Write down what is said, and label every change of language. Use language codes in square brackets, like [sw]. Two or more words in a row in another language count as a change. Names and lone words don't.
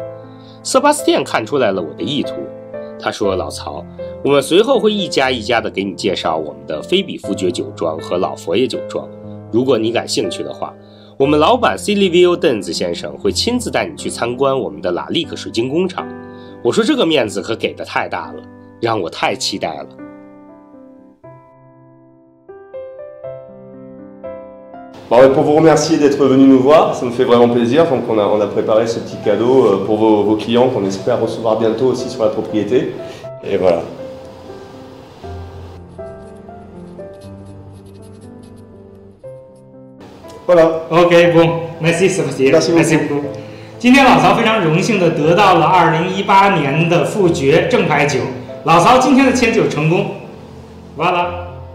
[zh] 塞巴斯蒂安看出来了我的意图，他说：“老曹，我们随后会一家一家的给你介绍我们的菲比夫爵酒庄和老佛爷酒庄，如果你感兴趣的话，我们老板 Silvio Denz 先生会亲自带你去参观我们的拉利克水晶工厂。” 我说这个面子可给得太大了，让我太期待了。 [fr] Bon, pour vous remercier d'être venu nous voir, ça me fait vraiment plaisir. Donc on a préparé ce petit cadeau pour vos clients qu'on espère recevoir bientôt aussi sur la propriété. Et voilà. Voilà. OK， bon， merci Sébastien， [zh] 今天老曹非常荣幸的得到了2018年的富爵正牌酒。老曹今天的签酒成功，完了。